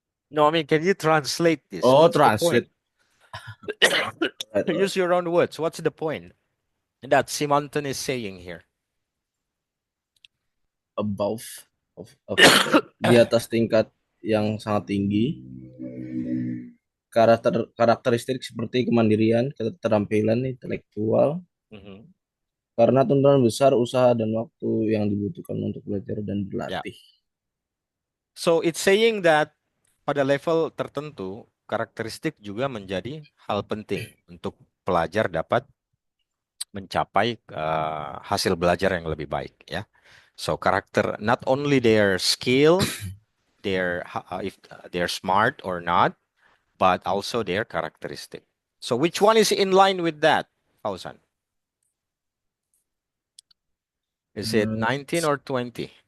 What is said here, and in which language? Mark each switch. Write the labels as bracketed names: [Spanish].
[English] No, I mean, can you translate this? Oh, What's translate. the point? Right, Use your own words. What's the point that Simonton is saying here? above of [Indonesian] di atas tingkat yang sangat tinggi karakteristik seperti kemandirian, keterampilan intelektual, Mhm. karena tuntutan besar usaha dan waktu yang dibutuhkan untuk belajar dan [English] Yeah. [Indonesian] berlatih. [English] So it's saying that [Indonesian] pada level tertentu karakteristik juga menjadi hal penting untuk pelajar dapat mencapai hasil belajar yang lebih baik ya. [English] So karakter not only their skill, if they're smart or not, but also their characteristic. So which one is in line with that, Fauzan? Is it 19 or 20?